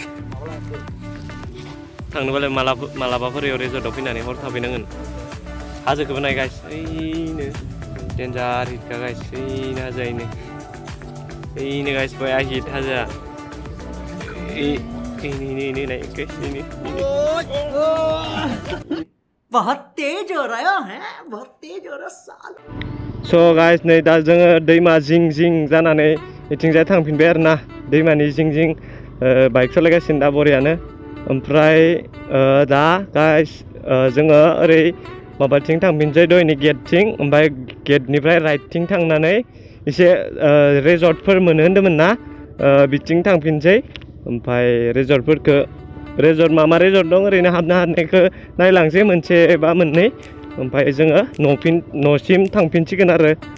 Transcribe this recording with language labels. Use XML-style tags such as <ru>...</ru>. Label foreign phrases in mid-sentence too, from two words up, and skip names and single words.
<brx>थांनोबालाय मालाबाफोर इयाव रेजर्टआव फैनानै हर थाफैनांगोन हाजोखौबो नाय गाइस ओइनो डेन्जार हिटखा गाइस ओइनो हाजोयैनो ओइनो गाइस बया हिट हाजोआ</brx> <hi>बहुत तेज हो रहा है बहुत तेज हो रहा साल</hi> <brx>सो गाइस नै दा जोङो दैमा जिं जिं जानानै इथिंजाय थांफिनबाय आरोना दैमानि जिं जिं बाइक सालायगासिनो दा बरियानो ओमफ्राय दा गाइस जोङो ओरै माबाथिं थांफिनसै दहायनि गेटथिं ओमफ्राय गेटनिफ्राय राइटथिं थांनानै एसे रेजर्टफोर मोनो होन्दोंमोन ना बिथिं थांफिनसै ओमफ्राय रेजर्ट मा रेजर्ट दं ओरैनो हाबनो हानायखौ नायलांसै मोनसे बा मोननै ओमफ्राय जोङो न'सिम थांफिनसिगोन आरो</brx>